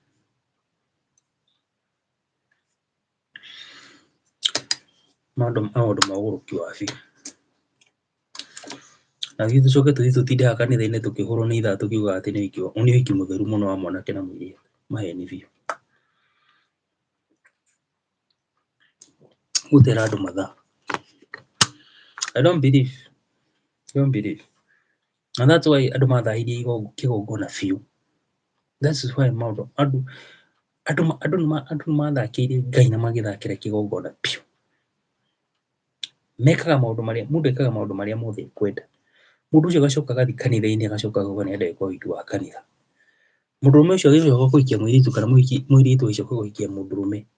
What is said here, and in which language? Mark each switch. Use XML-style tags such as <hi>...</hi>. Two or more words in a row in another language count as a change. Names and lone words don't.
<ki>Maũndũ ma ũgũrũki wa biũ. Na ithuĩ tũcoke tũthiĩ tũtinde haha kanitha-inĩ tũkĩhũrwo nĩ ithaa tũkiugaga atĩ nĩ ũhiki mũtheru mũno wa mwanake na mũirĩtu. Maheni biũ. Gũtera andũ mathaa.</ki> <en>I don't believe. And that's why</en> <ki>andũ mathahirie kĩgongona biũ.</ki> <en>That is why</en> <ki>andũ nĩ mathakĩire Ngai na magĩthakĩra kĩgongona biũ. Mekaga mũndũ ekaga maũndũ marĩa mothe ekwenda. Mũndũ ũcio agacoka agathiĩ kanitha-inĩ agacoka akauga nĩ arenda gwĩka ũhiki wa kanitha. Mũndũrũme ũcio agĩcoka kũhikia mũirĩtu kana mũirĩtu agĩcoka kũhikia mũndũrũme.</ki>